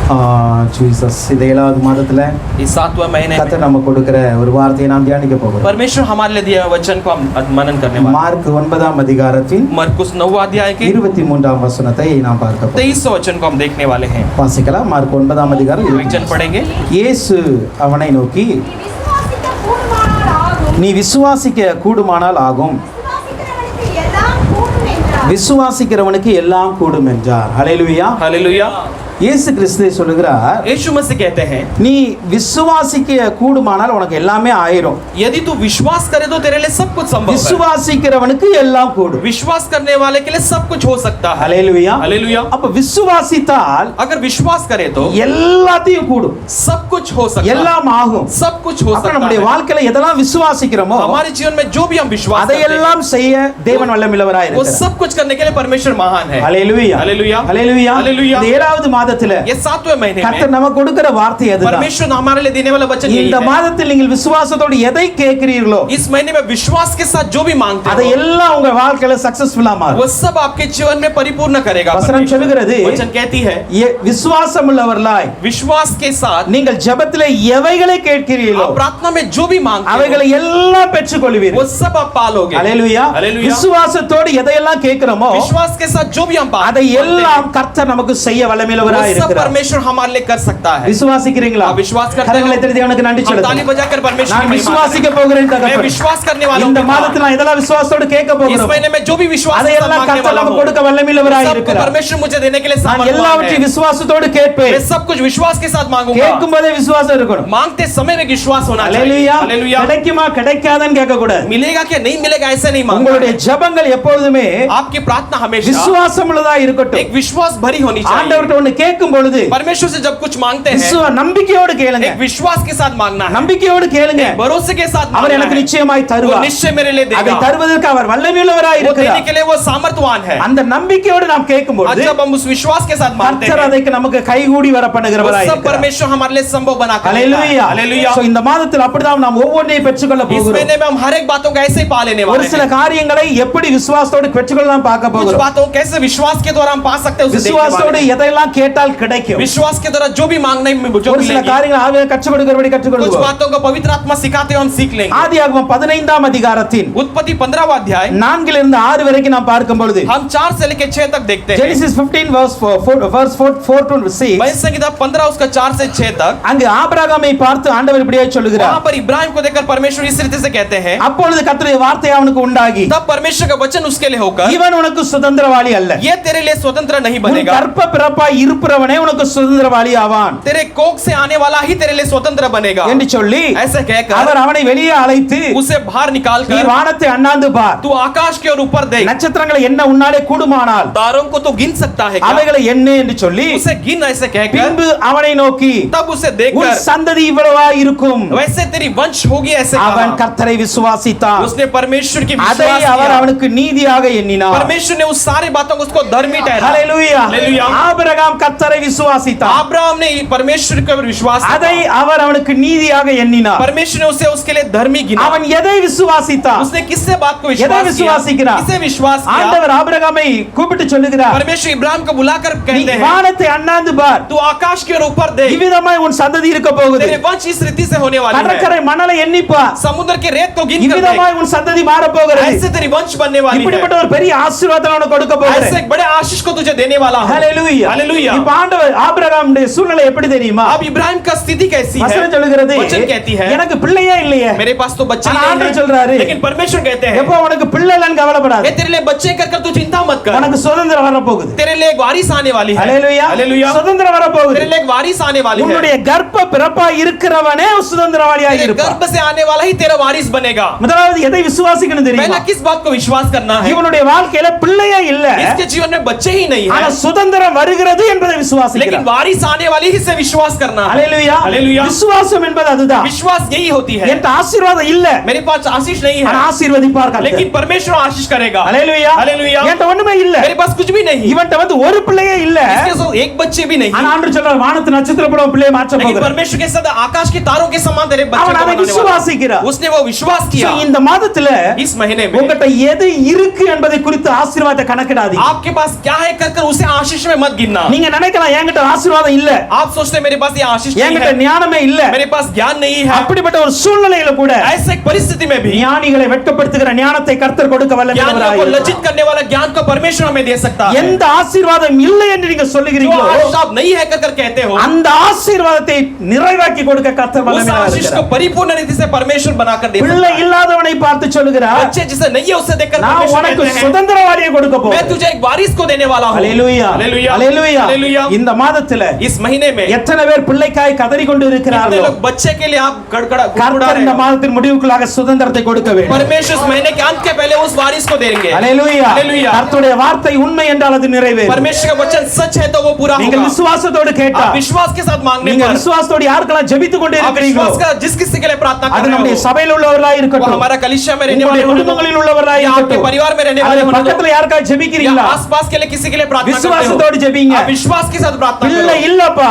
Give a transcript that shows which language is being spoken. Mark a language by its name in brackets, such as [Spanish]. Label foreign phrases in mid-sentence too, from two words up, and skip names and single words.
[Tamil] ஜீசஸ் இந்த 7வது மாதத்துல [Hindi] इस 7वें महीने में [Tamil] கர்த்தர் நமக்கு கொடுக்கிற ஒரு வார்த்தையை நாம் தியானிக்க போகிறோம். [Hindi] परमेश्वर हमारे लिए दिए वचन को हम मनन करने वाले हैं. [Tamil] மார்க் 9ஆம் அதிகாரத்தின் [Hindi] मरकुस 9वां अध्याय के [Tamil] 23ஆம் வசனத்தை நாம் பார்க்க போகிறோம். [Hindi] 23 वचन को हम देखने वाले हैं. [Tamil] வாசிக்கலாம். மார்க் 9ஆம் அதிகாரம் [Hindi] वचन पढ़ेंगे. [Tamil] இயேசு அவனை நோக்கி, நீ விசுவாசிக்க கூடுமானால் ஆகும், விசுவாசிக்கிறவனுக்கு எல்லாம் கூடும் என்றார். ஹல்லேலூயா, [Hindi] हालेलुया. [Tamil] இயேசு கிறிஸ்து சொல்லுகிறார், [Hindi] यीशु मसीह कहते हैं, [Tamil] நீ விசுவாசிக்க கூடுமானால் உனக்கு எல்லாமே ஆயிரும். [Hindi] यदि तू विश्वास करे तो तेरे लिए सब कुछ संभव है. [Tamil] விசுவாசிக்கிறவனுக்கு எல்லாம் கூடும். [Hindi] विश्वास करने वाले के लिए सब कुछ हो सकता है. [Tamil] ஹல்லேலூயா, [Hindi] हालेलुया. [Tamil] அப்ப விசுவாசித்தால் [Hindi] अगर विश्वास करे तो [Tamil] எல்லாத்தையும் கூடும், [Hindi] सब कुछ हो सकता है. [Tamil] எல்லாம் ஆகும். [Hindi] सब कुछ हो [Tamil] அப்ப [Hindi] सकता [Tamil] நம்முடைய [Hindi] है. [Tamil] வாழ்க்கையில எதெல்லாம் விசுவாசிக்கிறோமோ [Hindi] हमारे जीवन में जो भी हम विश्वास करते हैं [Tamil] அதையெல்லாம் செய்ய தேவன் வல்லமையுள்ளவராய் [Hindi] वो [Tamil] இருக்கிறார். [Hindi] सब कुछ करने के लिए परमेश्वर महान है. [Tamil] ஹல்லேலூயா, [Hindi] हालेलुया. [Tamil] ஹல்லேலூயா. [Hindi] हालेलुया. [Tamil] இந்த 7வது மாதத்துல [Hindi] ये 7वें महीने [Tamil] கர்த்தர் [Hindi] में [Tamil] நமக்கு கொடுக்கிற வார்த்தை அதுதான். [Hindi] परमेश्वर हमारे लिए देने वाला वचन यही [Tamil] இந்த [Hindi] है. [Tamil] மாதத்தில் நீங்கள் விசுவாசத்தோடு எதை கேட்கிறீர்களோ [Hindi] इस महीने में विश्वास के साथ जो भी मांगते [Tamil] அதை [Hindi] हो [Tamil] எல்லாம் உங்க வாழ்க்கையில சக்சஸ்ஃபுல்லா மாறும். [Hindi] वो सब आपके जीवन में परिपूर्ण करेगा. [Tamil] வசனம் சொல்லுகிறது, [Hindi] वचन कहती है, [Tamil] விசுவாசம் உள்ளவர்களாய் [Hindi] विश्वास के साथ [Tamil] நீங்கள் ஜெபத்திலே எவைகளை கேட்கிறீர்களோ [Hindi] आप प्रार्थना में जो भी मांगते हो [Tamil] அவைகளை எல்லாம் பெற்றுக்கொள்வீர்கள். [Hindi] वो सब आप पालोगे. [Tamil] ஹல்லேலூயா. [Hindi] हालेलुया. [Tamil] விசுவாசத்தோடு எதையெல்லாம் கேட்கிறோமோ [Hindi] विश्वास के साथ जो भी हम [Tamil] அதை எல்லாம் கர்த்தர் நமக்கு செய்ய வல்லமையுள்ளவராய் [Hindi] वो सब [Tamil] இருக்கிறார். [Hindi] परमेश्वर हमारे लिए कर सकता है. [Tamil] விசுவாசிக்கிறீங்களா? [Hindi] आप विश्वास करते [Tamil] கரங்களை [Hindi] हो? [Tamil] தட்டி தேவனுக்கு நன்றி [Hindi] हम [Tamil] சொல்லுங்க. [Hindi] ताली बजाकर परमेश्वर [Tamil] நான் [Hindi] की महिमा [Tamil] விசுவாசிக்க [Hindi] करें. [Tamil] போகிறேன் [Hindi] मैं [Tamil] தகப்பனே. [Hindi] विश्वास करने वाला [Tamil] இந்த [Hindi] हूं. [Tamil] மாதத்துல நான் இதெல்லாம் விசுவாசத்தோடு கேட்க [Hindi] इस [Tamil] போகிறேன். [Hindi] महीने में जो भी विश्वास के साथ [Tamil] அதையெல்லாம் [Hindi] मांगने [Tamil] கர்த்தர் [Hindi] वाला [Tamil] நமக்கு [Hindi] हूं [Tamil] கொடுக்க வல்லமையுள்ளவராய் [Hindi] सबको [Tamil] இருக்கிறார். [Hindi] परमेश्वर मुझे देने के लिए [Tamil] நான் [Hindi] सामर्थ्यवान [Tamil] எல்லாவற்றையும் [Hindi] है. [Tamil] விசுவாசத்தோடு கேட்பேன். [Hindi] मैं सब कुछ विश्वास के साथ मांगूंगा. [Tamil] கேட்கும்போதே விசுவாசம் இருக்கணும். [Hindi] मांगते समय में विश्वास होना चाहिए. [Tamil] ஹல்லேலூயா. [Hindi] हालेलुया. [Tamil] கிடைக்குமா கிடைக்காதான்னு கேட்க கூடாது. [Hindi] मिलेगा क्या नहीं मिलेगा ऐसे नहीं मांगना [Tamil] உங்களுடைய [Hindi] है. [Tamil] ஜெபங்கள் எப்பொழுதுமே [Hindi] आपकी प्रार्थना हमेशा [Tamil] விசுவாசம் உள்ளதா இருக்கட்டும். [Hindi] एक विश्वास भरी होनी चाहिए. [Tamil] ஆண்டவர்ட்ட ஒன்னு கேட்கும் பொழுது [Hindi] परमेश्वर से जब कुछ मांगते हैं [Tamil] நம்பிக்கையோடு கேளுங்க. [Hindi] एक विश्वास के साथ मांगना है. [Tamil] நம்பிக்கையோடு கேளுங்க. [Hindi] एक भरोसे के साथ [Tamil] அவர் [Hindi] मांगना [Tamil] எனக்கு [Hindi] है. [Tamil] நிச்சயமாய் [Hindi] वो [Tamil] தருவார். [Hindi] निश्चय मेरे लिए [Tamil] அதை [Hindi] देगा. [Tamil] தருவதற்கு அவர் வல்லமையுள்ளவராய் [Hindi] वो देने [Tamil] இருக்கிறார். [Hindi] के लिए वो सामर्थ्यवान है. [Tamil] அந்த நம்பிக்கையோடு நாம் கேட்கும் [Hindi] आज [Tamil] பொழுது [Hindi] जब हम उस विश्वास के साथ मांगते [Tamil] கர்த்தர் [Hindi] हैं [Tamil] அதை நமக்கு கைகூடி வர [Hindi] वो [Tamil] பண்ணுகிறவராய் [Hindi] सब [Tamil] இருக்கிறார். [Hindi] परमेश्वर हमारे लिए संभव बना कर देता है. [Tamil] ஹல்லேலூயா. [Hindi] हालेलुया. [Tamil] சோ இந்த மாதத்தில் அப்படிதான் நாம் ஒவ்வொன்றையும் பெற்றுக்கொள்ள [Hindi] इस [Tamil] போகிறோம். [Hindi] महीने में हम हर एक बातों को ऐसे ही पा लेने [Tamil] ஒரு [Hindi] वाले [Tamil] சில [Hindi] हैं. [Tamil] காரியங்களை எப்படி விசுவாசத்தோடு பெற்றுக்கொள்ளலாம் பார்க்க [Hindi] कुछ [Tamil] போகிறோம். [Hindi] बातों को कैसे विश्वास के द्वारा हम पा सकते हैं उसे देखने [Tamil] விசுவாசத்தோடு [Hindi] वाले हैं. [Tamil] எதையெல்லாம் கேட்டால் கிடைக்கும். [Hindi] विश्वास के द्वारा जो भी मांगने में जो [Tamil] ஒரு சில [Hindi] मिलेगी [Tamil] காரியங்களை ஆவியானவர் கற்றுக் கொடுக்கிறபடி கற்றுக் [Hindi] कुछ [Tamil] கொடுப்பார். [Hindi] बातों को पवित्र आत्मा सिखाते हैं हम सीख लेंगे. [Tamil] ஆதியாகமம் 15ஆம் அதிகாரத்தின் [Hindi] उत्पत्ति 15वां अध्याय [Tamil] 4 இருந்து 6 வரைக்கும் நாம் பார்க்கும் பொழுது [Hindi] हम 4 से लेकर 6 तक देखते हैं. [English] Genesis 15 verse 4 to 6 [Hindi] मनुष्य संहिता 15 उसका 4 से 6 तक [Tamil] அங்கு ஆபிரகாமை பார்த்து ஆண்டவர் இப்படியே சொல்லுகிறார். [Hindi] वहां पर इब्राहिम को देखकर परमेश्वर इस रीति से कहते हैं, [Tamil] அப்பொழுது கர்த்தருடைய வார்த்தை அவனுக்கு உண்டாகி, [Hindi] तब परमेश्वर का वचन उसके लिए होकर [Tamil] இவன் உனக்கு சுதந்திரவாளி அல்ல, [Hindi] ये तेरे लिए स्वतंत्र नहीं [Tamil] உன் [Hindi] बनेगा, [Tamil] கற்ப பிறப்பாய் இருப்பவனே உனக்கு சுதந்திரவாளி ஆவான் [Hindi] तेरे कोख से आने वाला ही तेरे लिए स्वतंत्र बनेगा. [Tamil] என்று சொல்லி [Hindi] ऐसे कहकर [Tamil] அவர் அவனை வெளியே அழைத்து, [Hindi] उसे बाहर [Tamil] நீ [Hindi] निकालकर [Tamil] வானத்தை அண்ணாந்து பார், [Hindi] तू आकाश के और ऊपर देख, [Tamil] நட்சத்திரங்களை என்ன உன்னாலே கூடுமானால் [Hindi] तारों को तो गिन सकता है क्या? [Tamil] அவைகளை என்ன என்று சொல்லி [Hindi] उसे गिन ऐसे कहकर [Tamil] பின்பு அவனை நோக்கி, [Hindi] तब उसे [Tamil] உன் [Hindi] देखकर [Tamil] சந்ததி இவ்வளவா இருக்கும், [Hindi] वैसे तेरी वंश होगी ऐसे [Tamil] அவன் [Hindi] कहा. [Tamil] கர்த்தரை விசுவாசித்தான், [Hindi] उसने परमेश्वर की [Tamil] அதை [Hindi] विश्वास [Tamil] அவர் [Hindi] किया. [Tamil] அவனுக்கு நீதியாக எண்ணினார். [Hindi] परमेश्वर ने उस सारी बातों को उसको धर्मी ठहराया. [Tamil] ஹல்லேலூயா. [Hindi] हालेलुया. [Tamil] ஆபிரகாம் கர்த்தரை விசுவாசித்தான், [Hindi] अब्राहम ने परमेश्वर के ऊपर विश्वास [Tamil] அதை [Hindi] किया. [Tamil] அவர் அவனுக்கு நீதியாக எண்ணினார். [Hindi] परमेश्वर ने उसे उसके लिए धर्मी गिना. [Tamil] அவன் எதை விசுவாசித்தான்? [Hindi] उसने किससे बात को [Tamil] எதை [Hindi] विश्वास किया? [Tamil] விசுவாசிக்கிறார்? [Hindi] किसे विश्वास किया? [Tamil] ஆண்டவர் ஆபிரகாமை கூப்பிட்டு சொல்லுகிறார், [Hindi] परमेश्वर इब्राहिम को बुलाकर [Tamil] நீ [Hindi] कहते हैं, [Tamil] வானத்தை அண்ணாந்து பார், [Hindi] तू आकाश के ऊपर देख, [Tamil] இவ்விதமாய் உன் சந்ததி இருக்க போகுது, [Hindi] तेरे वंश इस रीति से होने वाली है. [Tamil] கடற்கரை மணலை எண்ணிப்பார், [Hindi] समुद्र के रेत को गिन कर [Tamil] இவ்விதமாய் உன் சந்ததி மாற [Hindi] देख, [Tamil] போகிறது, [Hindi] ऐसे तेरी वंश बनने वाली है. [Tamil] இப்படிப்பட்ட ஒரு பெரிய ஆசீர்வாதத்தை உனக்கு கொடுக்க [Hindi] ऐसे [Tamil] போகிறேன். [Hindi] एक बड़े आशीष को तुझे देने वाला हूं. [Tamil] ஹல்லேலூயா. [Hindi] हालेलुया. [Tamil] இப்ப ஆண்டவர் ஆபிரகாமுடைய சூழ்நிலை எப்படி தெரியுமா? [Hindi] अब इब्राहिम का स्थिति कैसी है? [Tamil] வசனம் சொல்லுகிறது, [Hindi] वचन कहती है, [Tamil] எனக்கு பிள்ளையே இல்லையே, [Hindi] मेरे पास तो बच्चे [Tamil] ஆனா [Hindi] नहीं [Tamil] ஆண்டவர் [Hindi] हैं. [Tamil] சொல்றாரு, [Hindi] लेकिन परमेश्वर कहते हैं, [Tamil] எப்போ உனக்கு பிள்ளை இல்லைன்னு கவலைப்படாத, [Hindi] ये तेरे लिए बच्चे कर तू चिंता मत कर, [Tamil] உனக்கு சுதந்திரம் வர போகுது. [Hindi] तेरे लिए एक वारिस आने वाली है. [Tamil] ஹல்லேலூயா. [Hindi] हालेलुया. [Tamil] சுதந்திரம் வர போகுது. [Hindi] तेरे लिए एक वारिस आने वाली है. [Tamil] உன்னுடைய கர்ப்ப பிறப்பா இருக்கிறவனே சுதந்திரவாளியாக [Hindi] तेरे [Tamil] இருப்பான். [Hindi] गर्भ से आने वाला ही तेरा वारिस बनेगा. [Tamil] முதலாவது எதை விசுவாசிக்கணும் தெரியுமா? [Hindi] पहला किस बात को विश्वास करना है? [Tamil] இவனுடைய வாழ்க்கையில பிள்ளையே இல்ல, [Hindi] इसके जीवन में बच्चे ही नहीं [Tamil] ஆனா [Hindi] है, [Tamil] சுதந்திரம் வருகிறது என்பதை [Hindi] लेकिन [Tamil] விசுவாசிக்கிறான். [Hindi] वारिस आने वाली ही से विश्वास करना है. [Tamil] ஹல்லேலூயா. [Hindi] हालेलुया. [Tamil] விசுவாசம் என்பது அதுதான். [Hindi] विश्वास यही होती है. [Tamil] என்கிட்ட ஆசீர்வாதம் இல்ல, [Hindi] मेरे पास आशीष नहीं [Tamil] ஆனா [Hindi] है, [Tamil] ஆசீர்வதிப்பார் கர்த்தர். [Hindi] लेकिन परमेश्वर आशीष करेगा. [Tamil] ஹல்லேலூயா. [Hindi] हालेलुया. [Tamil] என்கிட்ட ஒண்ணுமே இல்ல, [Hindi] मेरे पास कुछ भी नहीं, [Tamil] இவன்ட்ட வந்து ஒரு பிள்ளையே இல்ல, [Hindi] इसके साथ एक बच्चे भी नहीं, [Tamil] ஆனா ஆண்டவர் சொல்றார், வானத்து நட்சத்திர போல பிள்ளையை மாற்ற [Hindi] लेकिन [Tamil] போகிறார். [Hindi] परमेश्वर के साथ आकाश के तारों के समान तेरे बच्चे [Tamil] அவன் [Hindi] को [Tamil] அதை [Hindi] बनाने वाला है. [Tamil] விசுவாசிக்கிறார். [Hindi] उसने वो विश्वास किया. [Tamil] So, இந்த மாதத்துல [Hindi] इस महीने में [Tamil] உங்ககிட்ட எது இருக்கு என்பதை குறித்து ஆசீர்வாதத்தை கணக்கிடாதீங்க. [Hindi] आपके पास क्या है कर उसे आशीष में मत गिनना. [Tamil] நீங்க நினைக்கலாம் என்கிட்ட ஆசீர்வாதம் இல்ல, [Hindi] आप सोचते हैं मेरे पास ये आशीष नहीं [Tamil] என்கிட்ட [Hindi] है, [Tamil] ஞானமே இல்ல. [Hindi] मेरे पास ज्ञान नहीं है। [Tamil] அப்படிப்பட்ட ஒரு சூழ்நிலையில கூட [Hindi] ऐसे एक परिस्थिति में भी [Tamil] ஞானிகளை வெட்கப்படுத்துகிற ஞானத்தை கர்த்தர் கொடுக்க [Hindi] ज्ञानियों को [Tamil] வல்லவராய் [Hindi] लज्जित करने वाला ज्ञान को परमेश्वर हमें दे सकता है। [Tamil] எந்த ஆசீர்வாதம் இல்லை என்று நீங்க [Hindi] जो [Tamil] சொல்லுகிறீங்களோ [Hindi] आशीष आप नहीं है कर कहते हो, [Tamil] அந்த ஆசீர்வாதத்தை நிறைவாக்கி கொடுக்க கர்த்தர் [Hindi] उस [Tamil] வல்லவராய் [Hindi] आशीष को [Tamil] இருக்கிறார். [Hindi] परिपूर्ण रीति से परमेश्वर बनाकर दे [Tamil] பிள்ளை [Hindi] सकता है। [Tamil] இல்லாதவனை பார்த்து சொல்லுகிறார், [Hindi] बच्चे जिसे नहीं है उसे देखकर [Tamil] நான் [Hindi] परमेश्वर [Tamil] உனக்கு [Hindi] कहते हैं, [Tamil] சுதந்திரவாளியை கொடுக்க [Hindi] मैं [Tamil] போறேன். [Hindi] तुझे एक वारिस को देने वाला हूँ। [Tamil] ஹalleluya [Hindi] हालेलुया, [Tamil] ஹalleluya. [Hindi] हालेलुया। [Tamil] இந்த மாதத்துல [Hindi] इस महीने में [Tamil] எத்தனை பேர் பிள்ளைக்காய் கதறிக்கொண்டு [Hindi] कितने [Tamil] இருக்கிறார்கள்? [Hindi] लोग बच्चे के लिए आप गड़गड़ा गुड़गुड़ा [Tamil] கர்த்தர் [Hindi] रहे [Tamil] இந்த [Hindi] हो? [Tamil] மாதத்தின் முடிவுக்குள்ளாக சுதந்திரத்தை கொடுக்க வேண்டும். [Hindi] परमेश्वर इस महीने के अंत के पहले उस वारिस को देंगे। [Tamil] ஹalleluya. [Hindi] हालेलुया। [Tamil] கர்த்தருடைய வார்த்தை உண்மை என்றால் அது நிறைவேறும். [Hindi] परमेश्वर का वचन सच है तो वो पूरा [Tamil] நீங்கள் [Hindi] होगा। [Tamil] விசுவாசத்தோடு கேட்டா, [Hindi] आप विश्वास के साथ मांगने [Tamil] நீங்க [Hindi] पर, [Tamil] விசுவாசத்தோடு யாருக்கெல்லாம் ஜெபித்துக் கொண்டே [Hindi] आप [Tamil] இருக்கிறீர்களோ [Hindi] विश्वास का जिस किसी के लिए प्रार्थना [Tamil] அது [Hindi] कर [Tamil] நம்முடைய [Hindi] रहे हो, [Tamil] சபையில் உள்ளவர்களாய் [Hindi] वो [Tamil] இருக்கட்டும், [Hindi] हमारा कलीसिया में रहने [Tamil] உங்களுடைய [Hindi] वाले होने दो, [Tamil] குடும்பங்களில் உள்ளவர்களாய் [Hindi] या आपके [Tamil] இருக்கட்டும், [Hindi] परिवार में रहने वाले [Tamil] அல்லது [Hindi] होने दो, [Tamil] பக்கத்துல யாருக்காவது [Hindi] या [Tamil] ஜெபிக்கிறீங்களா, [Hindi] आसपास के लिए किसी के लिए प्रार्थना करते [Tamil] விசுவாசத்தோடு [Hindi] हो, [Tamil] ஜெபிங்க. [Hindi] आप विश्वास के साथ प्रार्थना [Tamil] பிள்ளை [Hindi] करो। [Tamil] இல்லப்பா,